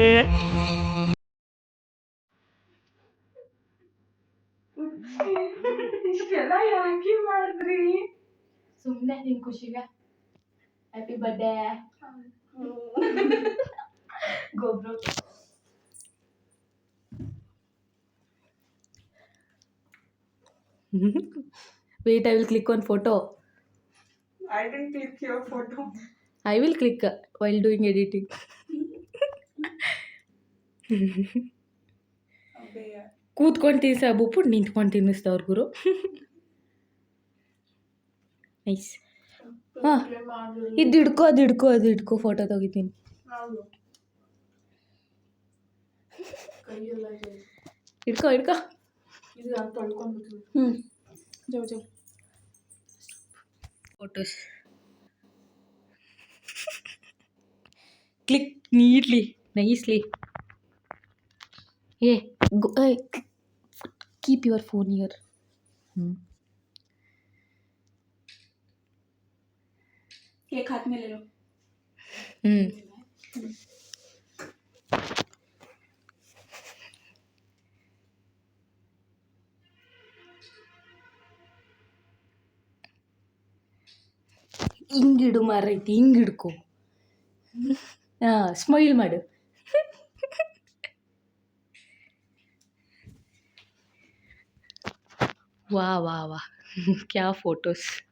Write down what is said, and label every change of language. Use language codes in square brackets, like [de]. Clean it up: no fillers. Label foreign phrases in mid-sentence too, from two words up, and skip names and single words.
[kn] ಇಷ್ಟೆಲ್ಲ ಯಾಕೆ ಮಾಡಿದ್ರಿ? ಸುಮ್ಮನೆ ನಿನ್ ಖುಷಿಗೆ [en] happy birthday [kn] ಗೊಬ್ರು. [en] Wait, I will click on photo. I didn't click your photo. I will click while doing editing. [kn] ಕೂತ್ಕೊಂಡು ತಿನ್ಸ ಬಿಟ್ಬಿಟ್ಟು ನಿಂತ್ಕೊಂಡು ತಿನ್ನಿಸ್ತವ್ರು ಗುರು. ನೈಸ್. ಹಾಂ, ಇದು ಹಿಡ್ಕೊ ಅದು ಹಿಡ್ಕೊ ಫೋಟೋ ತೆಗಿತೀನಿ. [en] ಹಿಡ್ಕೊ photos click neatly nicely. keep your phone here. [hi] केक हाथ में ले लो. [kn] ಹಿಂಗಿಡು ಮಾರೈತಿ, ಹಿಂಗೆ ಹಿಡ್ಕೊ. ಹಾಂ, ಸ್ಮೈಲ್ ಮಾಡು. [hi] वाह वाह वाह क्या फोटोज़.